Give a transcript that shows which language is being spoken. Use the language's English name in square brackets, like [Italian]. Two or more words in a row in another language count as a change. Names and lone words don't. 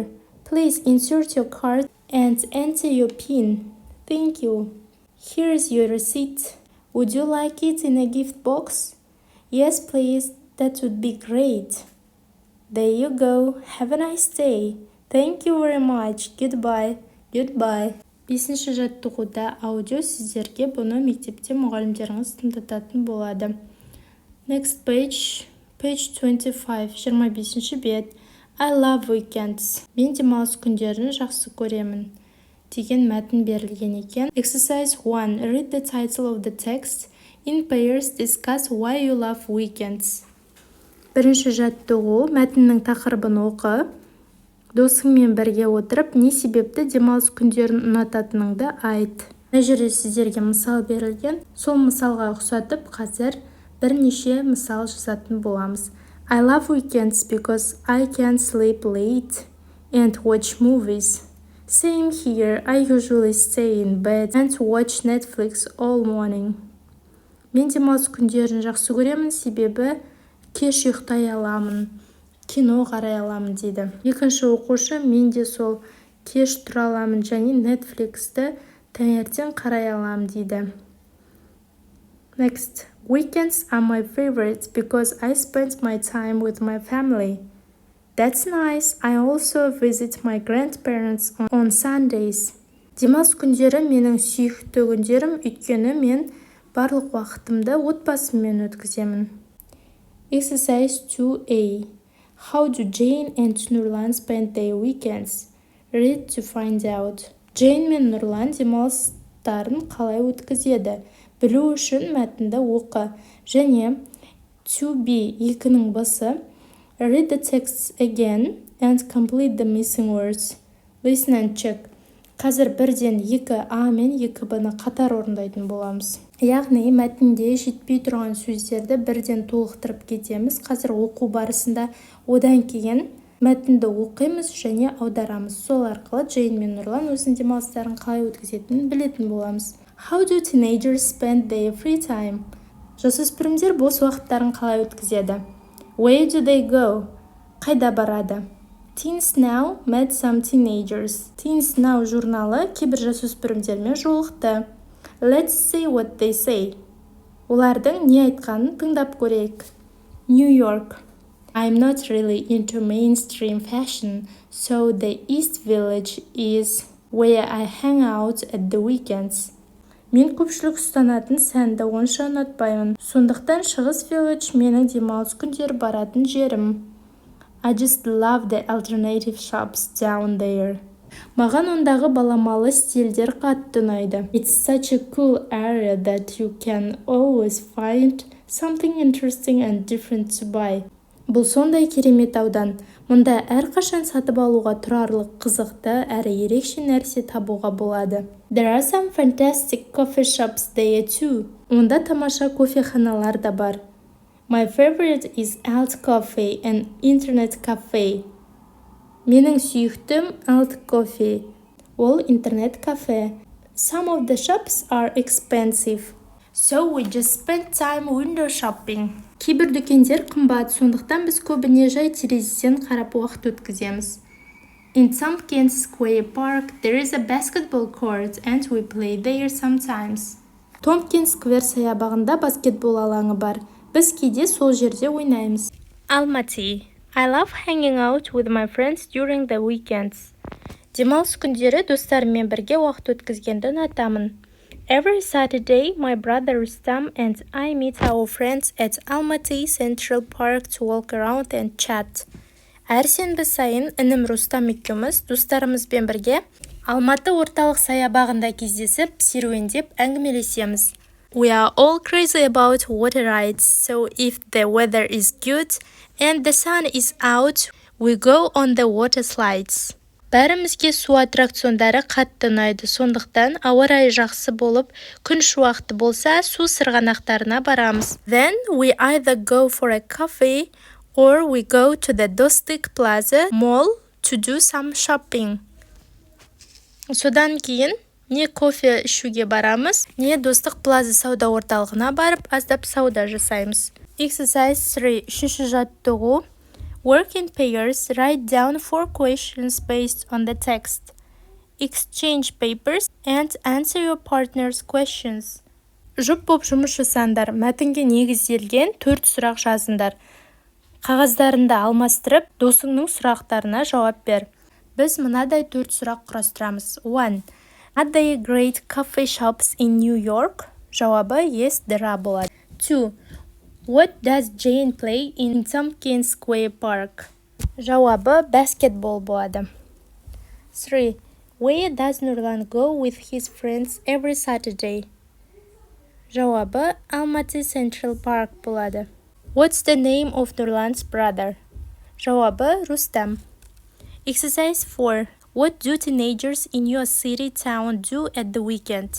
[English] Please insert your card and enter your PIN. Thank you. Here's your receipt. Would you like it in a gift box? Yes, please. That would be great. There you go. Have a nice day. Thank you very much. Goodbye. Goodbye. [Kazakh] Бесінші жаттығуда аудио сіздерге бұны мектепте мұғалімдеріңіз тыңдататын болады. [English] Next page 25, 25 бет. I love weekends. [Kazakh] Мен демалыс күндерін жақсы көремін. Деген мәтін берілген екен. [English] Exercise 1. Read the title of the text. In pairs, discuss why you love weekends. [Kazakh] Бірінші жаттығу, мәтіннің тақырыбын оқы. Досыңмен бірге отырып, не себепті демалыс күндерін ұнататыныңды айт. Мына жерде сіздерге мысал берілген. Сол мысалға ұқсатып, қазір бірнеше мысал жазатын боламыз. [English] I love weekends because I can sleep late and watch movies. Same here, I usually stay in bed and watch Netflix all morning. [Kazakh] Мен демалыс күндерін жақсы көремін, себебі кеш ұйықтай аламын, кино қарай аламын дейді. Екінші оқушы, мен де сол кеш тұра аламын және Netflixті таңертең қарай аламын дейді. [English] Next. Weekends are my favorite because I spend my time with my family. That's nice. I also visit my grandparents on Sundays. [Kazakh] Демалыс күндері менің сүйікті күндерім, өйткені мен барлық уақытымды отбасыммен өткіземін. [English] Exercise 2A. How do Jane and Nurlan spend their weekends? Read to find out. [Kazakh] Jane мен Нұрлан демалыстарын қалай өткізеді? Білу үшін мәтінді оқы. Және [English] to be [Kazakh] екінің басы. [English] Read the text again and complete the missing words. Listen and check. [Kazakh] Қазір бірден екі А мен екі Б-ны қатар орындайтын боламыз. Яғни мәтінде жетпей тұрған сөздерді бірден толықтырып кетеміз. Қазір оқу барысында одан кейін мәтінді оқимыз және аударамыз. Сол арқылы Джейн мен Нұрлан өзінің демалыстарын қалай өткізетінін білетін боламыз. [English] How do teenagers spend their free time? [Kazakh] Жасөспірімдер бос уақыттарын қалай өткізеді? [English] Where do they go? [Kazakh] Қайда барады? [English] Teens Now met some teenagers. [Kazakh] Teens Now журналы кейбір жасөспірімдермен жолықты. [English] Let's see what they say. [Kazakh] Олардың не айтқанын тыңдап көрейік. [English] New York. I'm not really into mainstream fashion, so the East Village is where I hang out at the weekends. [Kazakh] Мен көпшілік ұстанатын сәнді онша ұнатпаймын. Сондықтан Шығыс Village менің демалыс күндері баратын жерім. [English] I just love the alternative shops down there. [Kazakh] Маған ондағы баламалы стильдер қатты ұнайды. [English] It's such a cool area that you can always find something interesting and different to buy. [Kazakh] Бұл сондай керемет аудан. Мұнда әрқашан сатып алуға тұрарлық қызықты әрі ерекше нәрсе табуға болады. [English] There are some fantastic coffee shops there too. [Kazakh] Онда тамаша кофеханалар да бар. [English] My favorite is Alt Coffee and Internet Cafe. [Kazakh] Менің сүйіктім Alt Coffee. Ол интернет-кафе. [English] Some of the shops are expensive. So we just spend time window shopping. [Kazakh] Кейбір дүкендер қымбат, сондықтан біз көбіне жай терезеден қарап уақыт өткіземіз. [English] In Tompkins Square Park, there is a basketball court and we play there sometimes. [Kazakh] Tompkins Square саябағында баскетбол алаңы бар. Біз кейде сол жерде ойнаймыз. [English] Almaty. I love hanging out with my friends during the weekends. [Kazakh] Демалыс күндері достарыммен бірге уақыт өткізгенді ұнатамын. [English] Every Saturday, my brother Rustam and I meet our friends at Almaty Central Park to walk around and chat. [Kazakh] Әр сенбі сайын інім Рустам екеуміз достарымызбен бірге Алматы орталық саябағында кездесіп, серуендеп әңгімелесеміз. [English] We are all crazy about water rides, so if the weather is good and the sun is out, we go on the water slides. [Kazakh] Бәрімізге су аттракциондары қатты ұнайды, сондықтан ауа райы жақсы болып, күн шуақты болса, су сырғанақтарына барамыз. [English] Then we either go for a coffee or we go to the Достық Plaza Mall to do some shopping. [Kazakh] Содан кейін не кофе ішуге барамыз, не Достық Plaza сауда орталығына барып, аздап сауда жасаймыз. [English] Exercise 3. [Kazakh] Үшінші жаттығу. [English] Work in pairs, write down 4 questions based on the text. Exchange papers and answer your partner's questions. [Kazakh] Жұп боп жұмыс жасаңдар, мәтінге негізделген 4 сұрақ жазыңдар. Қағаздарында алмастырып, досыңның сұрақтарына жауап бер. Біз мынадай 4 сұрақ құрастырамыз. 1. [English] Are there great coffee shops in New York? [Kazakh] Жауабы [English] yes, there are [Kazakh] болады. 2. [English] What does Jane play in Tompkins Square Park? [Kazakh] Жауабы basketball болады. 3. [English] Where does Nurlan go with his friends every Saturday? [Kazakh] Жауабы Almaty Central Park болады. [English] What's the name of Nurlan's brother? [Kazakh] Жауабы Rustam. Exercise 4. [English] What do teenagers in your city town do at the weekend?